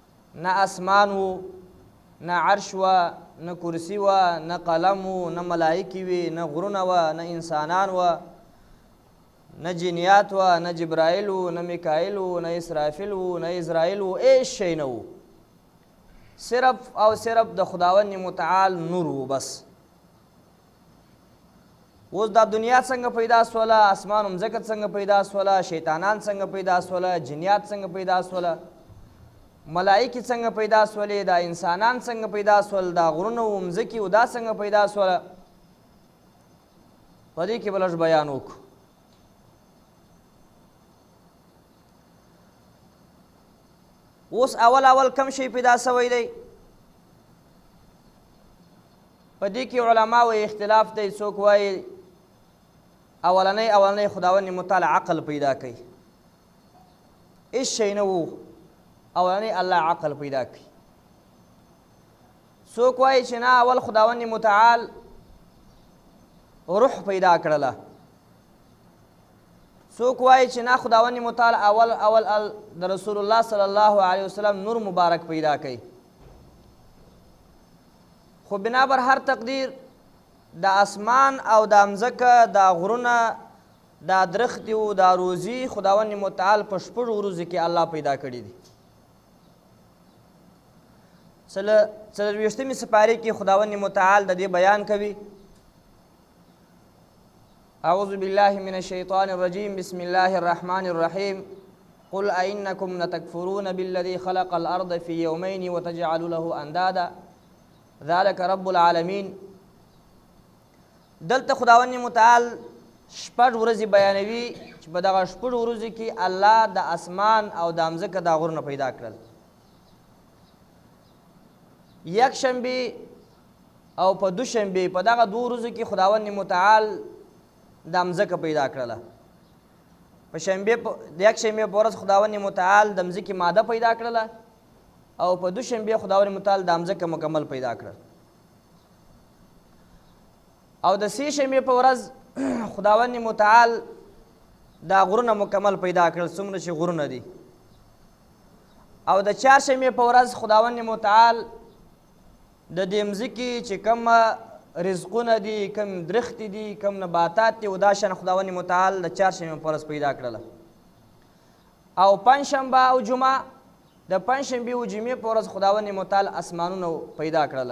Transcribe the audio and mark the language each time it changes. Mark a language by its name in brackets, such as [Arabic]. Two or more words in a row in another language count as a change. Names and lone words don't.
[Pashto] نه اسمان و، نه عرش و، نه کرسی و، نه قلم و، نه ملائکې وي، نه غرونه و، نه انسانان و، نه جنیات و، نه جبرائیل و، نه میکائیل و، نه اسرافیل و، نه اسرائیل و، هیڅ شی نه و. صرف او صرف د خداوند متعال نور و بس. اوس دا دنیا څنګه پیدا سوله، اسمان و مځکه څنګه پیدا سوله، شیطانان څنګه پیدا سوله، جنیات څنګه پیدا سوله، ملائکې څنګه پیدا سولې، دا انسانان څنګه پیدا سول، دا غرونه و مځکې و دا څنګه پیدا سوله، په دې کې به لږ بیان وکړو. اوس اول کم شی پیدا سوی دی؟ په دې کې علماو اختلاف دی. څوک وایي اولنی خداوند متعال عقل پیدا کوي، هېڅ شی نه و، اولنی الله عقل پیدا کوي. څوک وایي چې نه، اول خداوند متعال روح پیدا کړله. څوک وایي چې نه، خداوند متعال اول د [Arabic] رسول الله صلی الله علیه وسلم [Pashto] نور مبارک پیدا کوي. خو بنابر هر تقدیر د اسمان او د مځکه، دا غرونه، دا درختې و، دا روزي خداوند متعال په شپږو ورځو کې الله پیدا کړي دي. څلرویشتمې سپارې کې خداوند متعال د دې بیان کوي. [Arabic] اعوذ بالله من الشیطان الرجیم، بسم الله الرحمن الرحیم. قل أئنكم لتكفرون بالذي خلق الأرض في يومين وتجعلوا له أندادا ذلك رب العالمین. [Pashto] دلته خداوند متعال شپږ ورځې بیانوي چې په دغه شپږ ورځو کې الله د اسمان او د مځکه دا غرونه پیدا کړل. یک شنبې او په دوشنبې په دغه دوه ورځو کې خداوند متعال د مځکه پیدا کړله. په د یک شنبې په ورځ خداوند متعال د مځکې ماده پیدا کړله او په دوشنبې خداوند متعال د مځکه مکمل پیدا کړل. او د سې شنبې په ورځ خداوند متعال دا غرونه مکمل پیدا کړل، څومره چې غرونه دي. او د چهارشنبې په ورځ خداوند متعال د دې مځکې چې کوم رزقونه دي، کوم درختې دي، کوم نباتات دي، او دا شان خداوند متعال د چهارشنبې په ورځ پیدا کړله. او پنجشنبه او جمعه، د پنجشنبې او جمعې په ورځ خداوند متعال اسمانونه پیدا کړله.